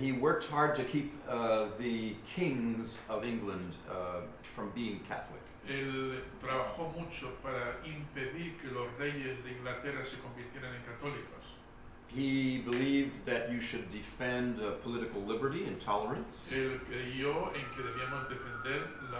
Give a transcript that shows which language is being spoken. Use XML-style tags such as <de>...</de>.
<en>He worked hard to keep the kings of England from being Catholic.</en> <es>Él trabajó mucho para impedir que los reyes de Inglaterra se convirtieran en católicos.</es> <en>He believed that you should defend political liberty and tolerance.</en> <es>Él creyó en que debíamos defender</es>